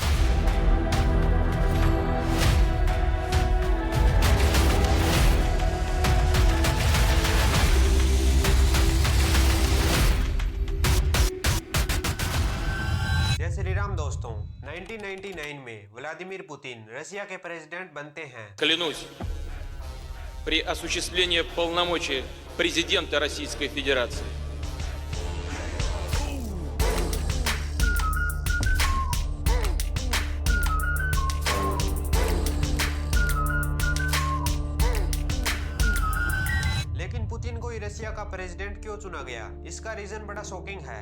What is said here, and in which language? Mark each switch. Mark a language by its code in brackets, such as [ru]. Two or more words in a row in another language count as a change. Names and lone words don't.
[hi] श्री राम दोस्तों, 1999 में व्लादिमीर पुतिन रशिया के प्रेसिडेंट बनते हैं। [ru] Клянусь при осуществлении полномочий президента Российской Федерации [hi] लेकिन पुतिन को ही रशिया का प्रेसिडेंट क्यों चुना गया, इसका रीजन बड़ा शॉकिंग है।